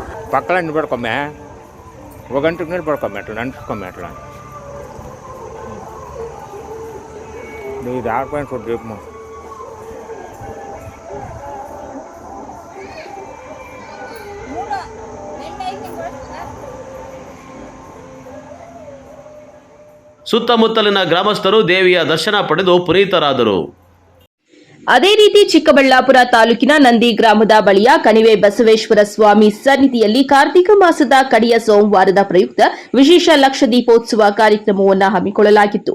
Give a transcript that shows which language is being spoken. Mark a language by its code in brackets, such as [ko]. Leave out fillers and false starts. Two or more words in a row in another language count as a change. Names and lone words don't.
[te] పక్కన నిలబడుకోమే ఒక గంటకు నిలబడుకోమే అట్లా నడుచుకోమే అట్లా నీకు దారిపోయిన చూడు రేపు [kn] ಸುತ್ತಮುತ್ತಲಿನ ಗ್ರಾಮಸ್ಥರು ದೇವಿಯ ದರ್ಶನ ಪಡೆದು ಪುನೀತರಾದರು. ಅದೇ ರೀತಿ ಚಿಕ್ಕಬಳ್ಳಾಪುರ ತಾಲೂಕಿನ ನಂದಿ ಗ್ರಾಮದ ಬಳಿಯ ಕಣಿವೆ ಬಸವೇಶ್ವರ ಸ್ವಾಮಿ ಸನ್ನಿಧಿಯಲ್ಲಿ ಕಾರ್ತಿಕ ಮಾಸದ ಕಡೆಯ ಸೋಮವಾರದ ಪ್ರಯುಕ್ತ ವಿಶೇಷ ಲಕ್ಷ ದೀಪೋತ್ಸವ ಕಾರ್ಯಕ್ರಮವನ್ನು ಹಮ್ಮಿಕೊಳ್ಳಲಾಗಿತ್ತು.